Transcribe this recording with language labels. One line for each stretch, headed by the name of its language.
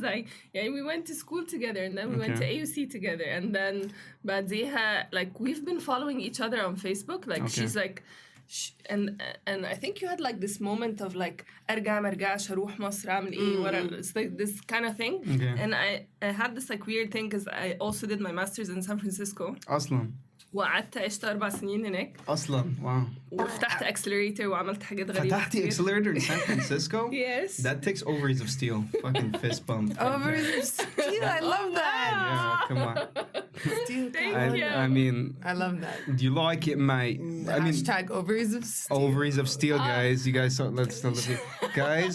English: Like, yeah, we went to school together, and then we went to AUC together, and then بعديها like we've been following each other on Facebook. Like she's like. And I think you had like this moment of like ارجع ما ارجعش هروح مصر اعمل ايه ورا it's like this kind of thing. And I had this like weird thing because I also did my master's in San Francisco.
Arabic: أصلاً. وقعدت عشت 4 سنين هناك. أصلاً. Wow. وفتحت accelerator وعملت حاجات غريبة.
English: فتحتي accelerator in San Francisco? Yes. That takes ovaries of steel. Fucking fist bump. Ovaries of steel. I love that. Yeah, come on. Steel. Thank you. I mean, I love that. do you like it, mate? I mean, Hashtag ovaries of steel. ovaries of steel, guys. You guys, let's guys.